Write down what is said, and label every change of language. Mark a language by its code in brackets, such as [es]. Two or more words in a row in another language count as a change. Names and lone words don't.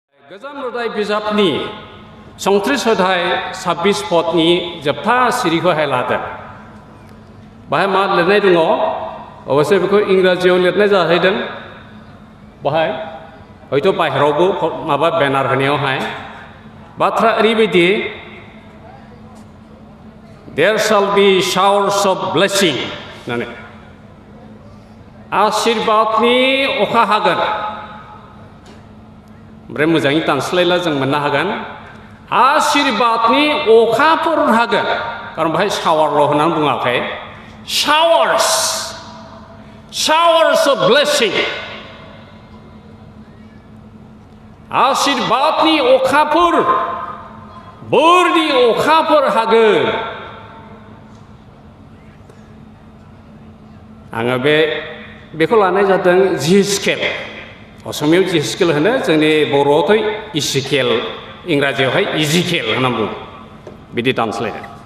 [brx] गोजाम रदाय बिजाबनि संत्रिस अध्याय 26 पदनि जोबथा सिरिखौहाय लादों बाहाय मा लिरनाय दङ अबसे बेखौ इंराजियाव लिरनाय जाहैदों बाहाय हयथ' बाहेरावबो माबा बेनार होनायावहाय बाथ्रा ओरैबायदि [en] There shall be showers of blessing [brx] होननानै आशीर्वादनि अखा हागोन ओमफ्राय मोजाङै दानस्लायला जों मोननो हागोन आशीर्वादनि अखाफोर हागोन खारन बाहाय शावारल' होननानै बुङाखै [en] showers of blessing [brx] आशीर्वादनि अखाफोर बोरनि अखाफोर हागोन आङो बेखौ लानाय जादों जिस्केल असमियाव जिस्केल होनो जोंनि बर'आवथ' इसिकेल इंराजियावहाय इजिकेल होनना बुङो बिदि दानस्लायदों